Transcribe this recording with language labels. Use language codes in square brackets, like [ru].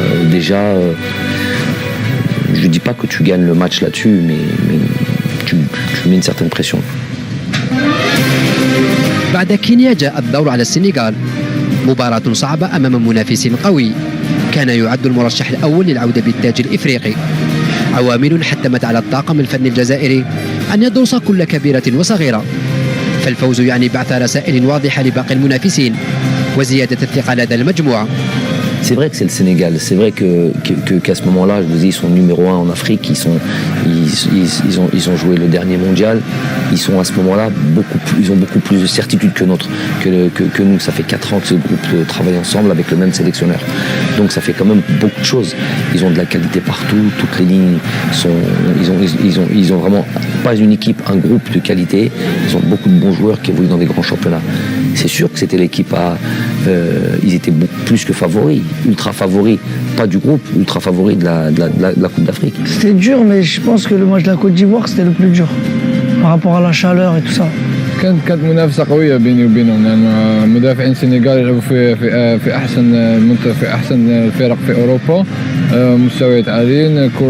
[fr] Déjà, je ne dis pas que tu gagnes le match là-dessus, mais tu mets une certaine pression. [ar] بعد كينيا جاء الدور على السنغال، مباراة صعبة أمام منافس قوي كان يعد المرشح الأول للعودة بالتاج الإفريقي. عوامل حتمت على الطاقم الفني الجزائري أن يدرس كل كبيرة وصغيرة، فالفوز يعني بعث رسائل واضحة لباقي المنافسين وزيادة الثقة لدى المجموعة. [fr] C'est vrai que c'est le Sénégal. C'est vrai qu'à ce moment-là, je vous dis, ils sont numéro 1 en Afrique. Ils ont joué le dernier mondial. Ils sont à ce moment-là ils ont beaucoup plus de certitude que nous. Ça fait 4 ans que ce groupe travaille ensemble avec le même sélectionneur. Donc ça fait quand même beaucoup de choses. Ils ont de la qualité partout. Toutes les lignes ils ont vraiment pas une équipe, un groupe de qualité. Ils ont beaucoup de bons joueurs qui évoluent dans des grands championnats. C'est sûr que c'était l'équipe ils étaient beaucoup plus que favoris. Ultra favori, pas du groupe, ultra favori de la Coupe d'Afrique. C'était dur, mais je pense que le match de la Côte d'Ivoire, c'était le plus dur par rapport à la chaleur et tout ça. [ar] كانت منافسة قوية بيني وبينهم، لأن مدافعين السنغال يلعبوا في أحسن الفرق في أوروبا، مستويات عاليين.